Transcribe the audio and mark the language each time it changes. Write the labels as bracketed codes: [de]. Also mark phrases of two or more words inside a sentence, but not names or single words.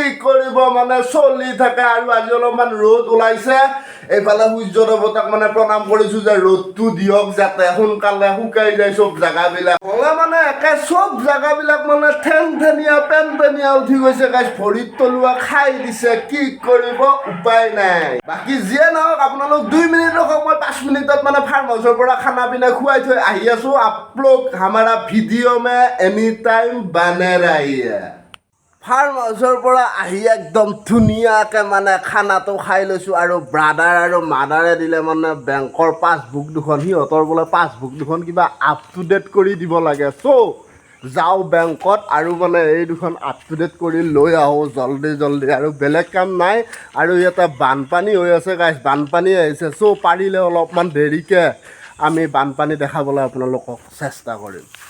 [as] কৰিব মানে চলি থাকে আৰু আজি অলপমান ৰ'দ ওলাইছে এইফালে সূৰ্য দেৱতাক মানে প্ৰণাম কৰিছোঁ যে ৰ'দটো দিয়ক যাতে সোনকালে শুকাই যায় চব জেগাবিলাক হ'লে মানে একে চব জেগাবিলাক মানে ঠেনঠেনীয়া পেনপেনীয়া উঠি গৈছে গাইজ ভৰিত তলুৱা খাই দিছে কি কৰিব উপায় নাই বাকী যিয়ে নহওক আপোনালোক 2 মিনিট ৰখক মই 5 মিনিটত মানে [en] farm houseৰ [as] পৰা [hi] खाना पीना [as] খুৱাই থৈ আহি আছোঁ আপলোক [hi] हमारा वीडियो में [en] any time [hi] बने रहिए [en] farm houseৰ [as] পৰা আহি একদম ধুনীয়াকৈ মানে খানাটো খাই লৈছোঁ আৰু ব্ৰাদাৰ আৰু মাদাৰে দিলে মানে বেংকৰ পাছবুক দুখন সিহঁতৰ বোলে পাছবুক দুখন কিবা [en] up to date [as] কৰি দিব লাগে চ' যাওঁ বেংকত আৰু মানে এই দুখন [en] up to date [as] কৰি লৈ আহোঁ জল্দি আৰু বেলেগ কাম নাই আৰু ইয়াতে বানপানী হৈ আছে গাইজ বানপানী আহিছে চ' পাৰিলে অলপমান দেৰিকৈ আমি বানপানী দেখাবলৈ আপোনালোকক চেষ্টা কৰিম এই